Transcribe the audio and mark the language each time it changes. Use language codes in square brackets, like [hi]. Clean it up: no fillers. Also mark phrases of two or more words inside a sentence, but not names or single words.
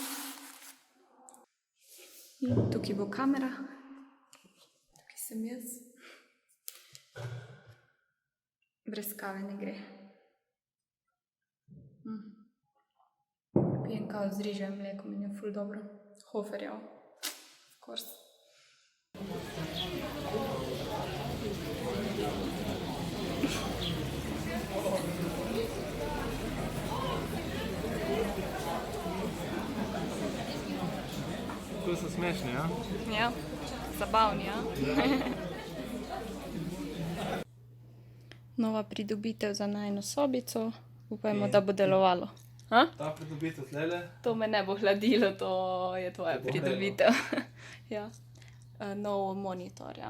[sl] In tukaj bo kamera. Tukaj sem jaz. Brez kave ne gre. Pijem kavo z riževim mlekom in je ful dobro. Hoferjev. [en] Of course. [sl] To so smešni, ja? Ja, zabavni, ja. Nova pridobitev za najino sobico. Upajmo, da bo delovalo. Ha? Ta pridobitev tlele. To me ne bo hladilo, to je tvoja pridobitev. Ja. Nov monitor, ja.